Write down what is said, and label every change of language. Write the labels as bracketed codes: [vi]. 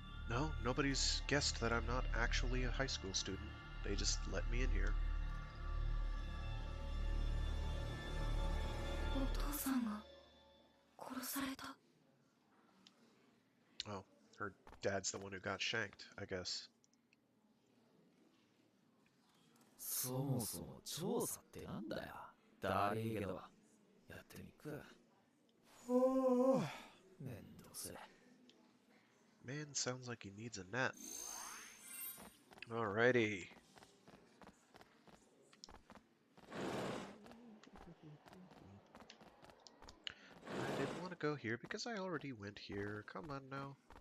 [en] No, nobody's guessed that I'm not actually a high school student. They just let me in here. [ja] お父さんが殺された。 [en] Oh, her dad's the one who got shanked, I guess. [ja] そもそも調査ってなんだよだりーけどやってみっかめんどせ [en] Man sounds like he needs a nap. Alrighty. I didn't want to go here because I already went here. Come on now.